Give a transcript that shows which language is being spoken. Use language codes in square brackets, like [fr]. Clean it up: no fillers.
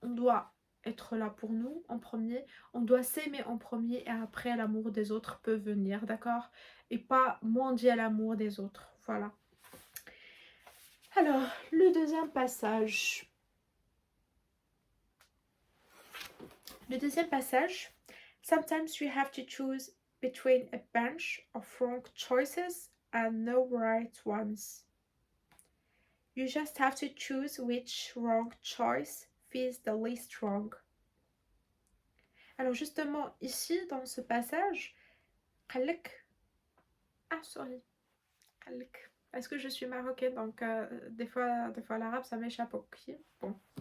[fr] On doit être là pour nous en premier, on doit s'aimer en premier et après l'amour des autres peut venir, d'accord? Et pas mendier l'amour des autres, voilà. Alors, le deuxième passage. Le deuxième passage. [en] Sometimes you have to choose between a bunch of wrong choices and no right ones. You just have to choose which wrong choice feels the least wrong. [fr] Alors justement, ici, dans ce passage, ah, sorry. Parce que je suis marocaine, donc des fois l'arabe, ça m'échappe au pied. Bon.